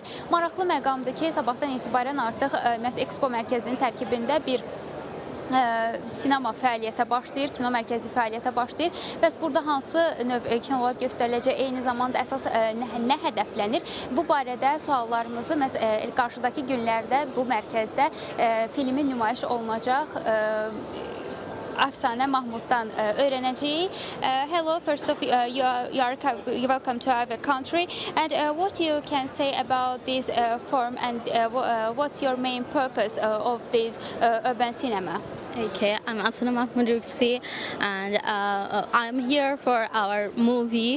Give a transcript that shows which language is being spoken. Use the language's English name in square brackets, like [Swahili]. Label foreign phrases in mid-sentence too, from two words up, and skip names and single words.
[Azerbaijani] Maraqlı məqamdır ki, sabahdan etibarən artıq məhz Expo mərkəzinin tərkibində bir sinema fəaliyyətə başlayır, kino mərkəzi fəaliyyətə başlayır. Bəs burada hansı növ kinolar göstəriləcək, eyni zamanda əsas nə hədəflənir? Bu barədə suallarımızı qarşıdakı günlərdə bu mərkəzdə filmin nümayiş olunacaq Əfsanə Mahmuddan öyrənəcəyik. [English] Hello, first of you're welcome to our country. And what you can say about this forum and what's your main purpose of this urban cinema? Okay, I'm Afsana Mahmoud and I'm here for our movie.